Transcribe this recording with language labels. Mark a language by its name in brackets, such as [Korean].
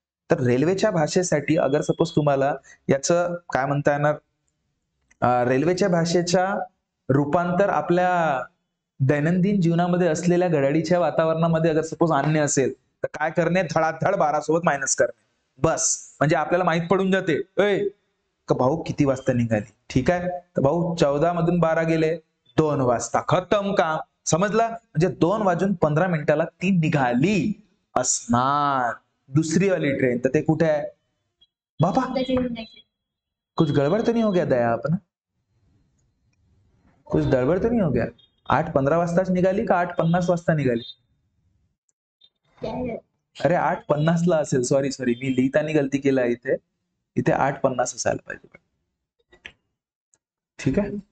[Marathi] तर रेल्वेच्या भाषेसाठी अगर सपोज तुम्हाला याचं काय म्हणता येणार, रेल्वेच्या भाषेच्या रूपांतर आपल्या दैनंदिन जीवनामध्ये असलेल्या घडाईच्या वातावरणामध्ये अगर सपोज आणणे असेल तर काय करणे, धडाधड 12 सोबत मायनस करणे, बस. म्हणजे आपल्याला माहित पडून जाते का भाऊ किती वाजता निघाली. ठीक आहे. तर भाऊ 14 मधून 12 गेले, 2 वाजता, खतम काम. समजलं. म्हणजे 2:15 ती निघाली असणार. दुसरी वाली ट्रेन तर ते कुठे आहे बाबा, [Hindi] कुछ गड़बड़ तो नहीं हो गया [Marathi] दया अपना, कुछ गड़बड़ तो नहीं हो गया. 8:15 वाजताच निघाली का 8:50 वाजता निघाली. अरे 8:50 ला असेल, सॉरी मी लिहिताना गलती केला इथे 8:50 असायला पाहिजे. ठीक आहे.